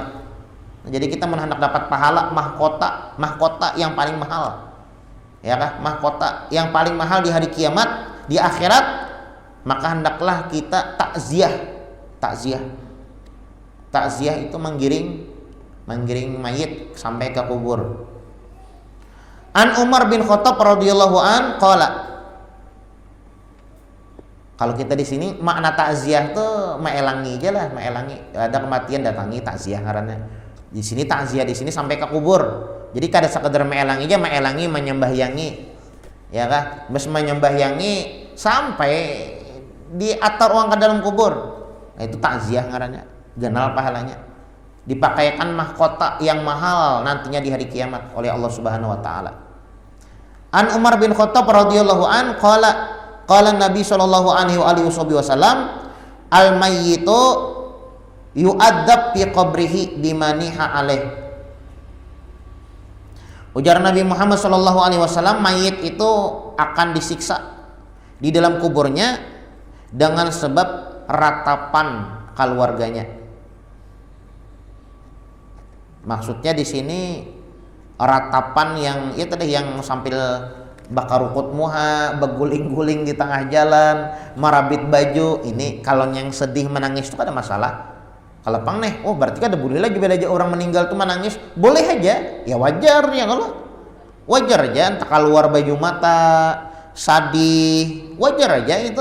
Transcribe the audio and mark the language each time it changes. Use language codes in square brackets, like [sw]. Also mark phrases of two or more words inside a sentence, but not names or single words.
[bjn] Jadi kita hendak dapat pahala mahkota yang paling mahal. Ya kah? Mahkota yang paling mahal di hari kiamat, di akhirat, maka hendaklah kita takziah. Takziah itu menggiring mayit sampai ke kubur. [ar] عن عمر بن الخطاب رضي الله عنه قال. [bjn] Kalau kita di sini makna takziah tuh maelangi aja lah, maelangi. Ada kematian datangi takziah karena di sini takziah di sini sampai ke kubur. Jadi kada sekedar maelangi aja, maelangi menyembahyangi. Ya kah? Mes menyembahyangi sampai diatar uang ke dalam kubur. Nah, itu takziah ngarannya. Ganal pahalanya. Dipakaikan mahkota yang mahal nantinya di hari kiamat oleh Allah [ar] سبحانه وتعالى. عن عمر بن الخطاب رضي الله عنه قال النبي صلى الله عليه وسلم الميت يعذب في قبره بما نيح عليه. [bjn] Ujar Nabi Muhammad [ar] صلى الله عليه وسلم, [bjn] mayit itu akan disiksa di dalam kuburnya dengan sebab ratapan keluarganya. Maksudnya di sini ratapan yang itu tadi yang sambil bakar rukut muha, beguling-guling di tengah jalan, merabit baju. Ini kalau yang sedih menangis itu ada masalah. Kalau pang nih, oh berarti kan ada boleh lagi beda aja orang meninggal tuh menangis, boleh aja, ya wajar ya kalau wajar aja, entah keluar baju mata, sadih, wajar aja itu.